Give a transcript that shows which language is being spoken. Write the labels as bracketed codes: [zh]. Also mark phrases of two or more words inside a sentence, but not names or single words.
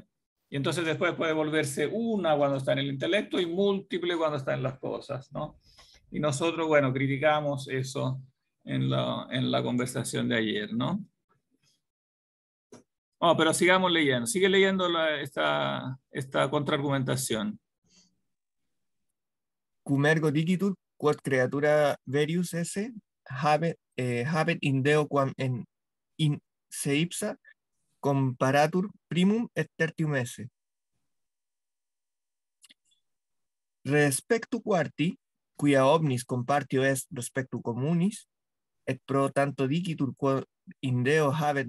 [es] Y entonces después puede volverse una cuando está en el intelecto y múltiple cuando está en las cosas, ¿no? Y nosotros, bueno, criticamos eso en la conversación de ayer, ¿no? Oh, pero sigamos leyendo. Sigue leyendo esta contraargumentación. [la] Cum ergo dicitur, quod creatura verius esse, habet in Deo quam in se ipsa comparatur primum et tertium esse. Respectu quarti, quia omnis compartio est respectu communis, et pro tanto dicitur quod in Deo habet